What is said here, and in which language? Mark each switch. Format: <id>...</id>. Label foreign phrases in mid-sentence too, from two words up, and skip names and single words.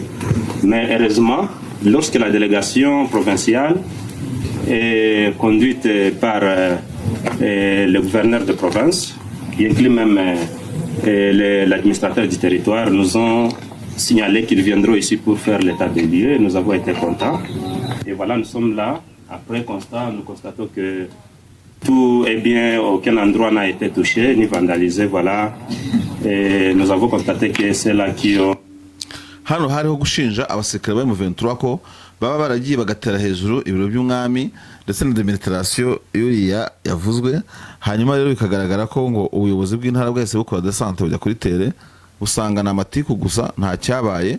<fr>Mais heureusement, lorsque la délégation provinciale est conduite par le gouverneur de province, qui inclut même l'administrateur du territoire, nous ont signalé qu'ils viendront ici pour faire l'état des lieux. Nous avons été contents. Et voilà, nous sommes là. Après constat, nous constatons que tout est bien, aucun endroit n'a été touché ni vandalisé. Voilà. Et nous avons constaté que c'est là qui ont.</fr> <rw>hano hariho gushinja abasirikare ba M23 ko baba baragiye bagatera hejuru ibiro by'umwami ndetse na demonstration yuriya yavuzwe, hanyuma rero bikagaragara ko ngo ubuyobozi bw'intara bwahise bukora desante bujya kuri tere usanga na matiku gusa nta cyabaye.</rw>